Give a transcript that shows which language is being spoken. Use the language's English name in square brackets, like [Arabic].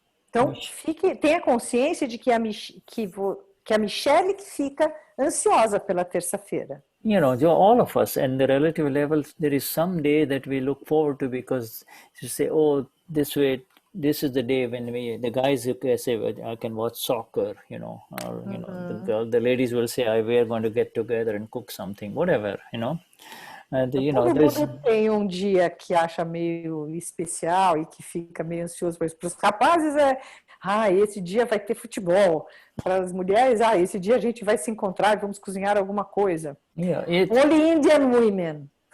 [Portuguese] Então, tenha consciência de que a Michelle fica ansiosa pela terça-feira. [English] All of us, and the relative levels, there is some day that we look forward to because you say, oh, this is the day when the guys say, I can watch soccer, or, the ladies will say, we are going to get together and cook something, whatever, [Portuguese] Todo mundo tem dia que acha meio especial e que fica meio ansioso. Para os rapazes esse dia vai ter futebol. Para as mulheres, esse dia a gente vai se encontrar e vamos cozinhar alguma coisa. [English] Only Indian women.